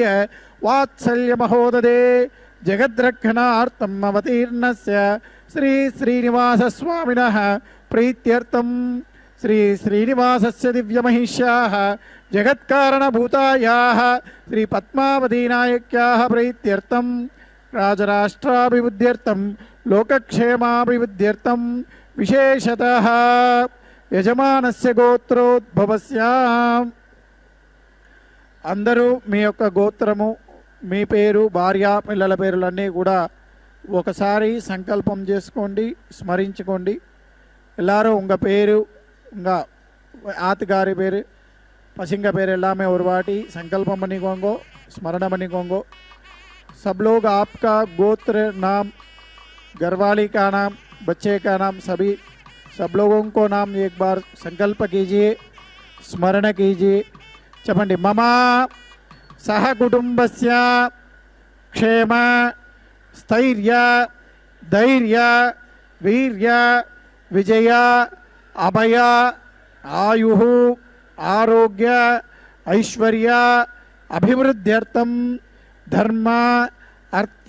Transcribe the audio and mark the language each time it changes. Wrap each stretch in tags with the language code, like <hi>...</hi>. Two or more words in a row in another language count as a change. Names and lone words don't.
<sa>वात्सल्य महोददे जगद्रक्षणार्थम् अवतीर्णस्य श्री श्रीनिवास स्वामिनः प्रीत्यर्थं श्री श्रीनिवासस्य दिव्यमहिष्याः जगत्कारणभूतायाः श्री पद्मावती नायक्याः प्रीत्यर्थं राजराष्ट्राभिवृद्ध्यर्थं लोकक्षेमाभिवृद्ध्यर्थं विशेषतः యజమానస్య గోత్రోద్భవస్య.</sa> <te>అందరూ మీ యొక్క గోత్రము, మీ పేరు, భార్య పిల్లల పేర్లన్నీ కూడా ఒకసారి సంకల్పం చేసుకోండి, స్మరించుకోండి.</te> <ta>எல்லாரும் உங்கள் பேர், உங்கள் ஆத்துக்காரி பேர், பசங்க பேர் எல்லாமே ஒரு வாட்டி संकल्पम பண்ணிக்கோங்கோ, स्मरण பண்ணிக்கோங்கோ.</ta> <hi>सब लोग आपका गोत्र नाम, घरवाली का नाम, बच्चे का नाम, सभी सब लोगों को नाम एक बार संकल्प कीजिए, स्मरण कीजिए.</hi> <sa>चपंडी मम सह कुटुंबस्य क्षेम स्थैर्य धैर्य वीर्य विजय अभय आयु आरोग्य ऐश्वर्य अभिवृद्ध्यर्थं धर्म अर्थ</sa>